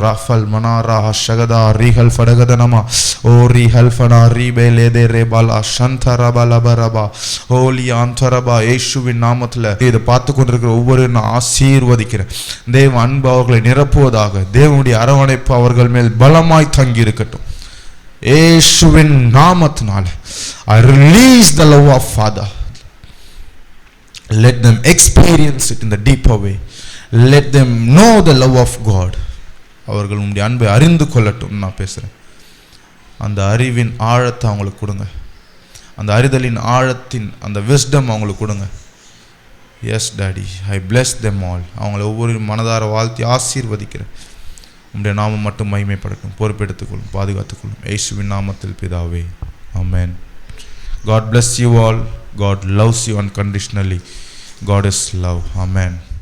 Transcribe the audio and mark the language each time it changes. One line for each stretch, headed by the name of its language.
Tamil: ராஃபல் மனாரா ஷகதா ரீஹல் ஃபடகதனமா ஓ ரீஹல் fauna ரீபேலேதே ரேபாலா சந்தரபலபரபா Holi ஆந்தரபா. இயேசுவின் நாமத்தில் இதை பார்த்து கொண்டிருக்கிற ஒவ்வொரு நான் ஆசீர்வதிக்கிறேன். தேவ அன்பு அவர்களை நிரப்புவதாக. தேவனுடைய அரவணைப்பு அவர்கள் மேல் பலமாய் தங்கி இருக்கட்டும். இயேசுவின் நாமத்தினால
English: I release the love of Father. Let them experience it in the deeper way. Let them know the love of God.
Tamil: அவர்கள் உங்களுடைய அன்பை அறிந்து கொள்ளட்டும். நான் பேசுகிறேன், அந்த அறிவின் ஆழத்தை அவங்களுக்கு கொடுங்க, அந்த அறிதலின் ஆழத்தின் அந்த விஸ்டம் அவங்களுக்கு கொடுங்க.
English: Yes daddy, I bless them all.
Tamil: அவங்கள ஒவ்வொரு மனதார வாழ்த்தி ஆசீர்வதிக்கிறேன். உங்களுடைய நாமம் மட்டும் மகிமைப்படட்டும். பொறுப்பெடுத்துக்கொள்ளும், பாதுகாத்துக்கொள்ளும். இயேசுவின் நாமத்தில் பிதாவே, ஆமென்.
English: God bless you all. God loves you unconditionally. God is love. Amen.